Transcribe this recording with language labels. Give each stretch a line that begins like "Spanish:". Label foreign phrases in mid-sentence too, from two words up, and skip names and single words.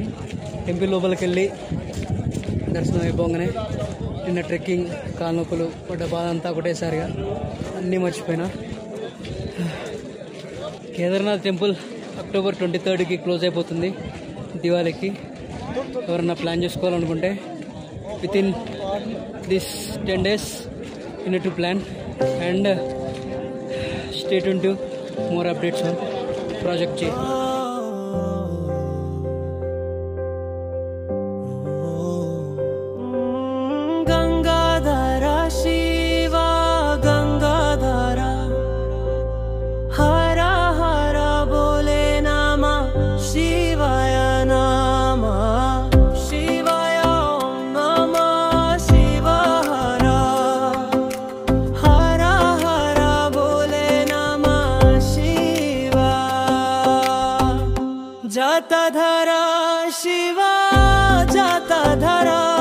Telugu: టెంపుల్ లోపలికి వెళ్ళి దర్శనం అయిపోగానే నిన్న ట్రెక్కింగ్, కాలు నొప్పులు, పడ్డ బాధ అంతా ఒకటేసారిగా అన్నీ మర్చిపోయినా. కేదార్నాథ్ టెంపుల్ October 23కి క్లోజ్ అయిపోతుంది దివాళీకి. ఎవరన్నా ప్లాన్ చేసుకోవాలనుకుంటే
English: within this 10 days you need to plan and stay tuned to more updates on Project J.
Sanskrit: गंगाधरा शिवा गंगाधरा हरा हरा बोले नामा शिवाय नामा शिवाय ओम नमः शिव हरा हरा हरा बोले नमः शिवा जाता धरा शिवा जाता धरा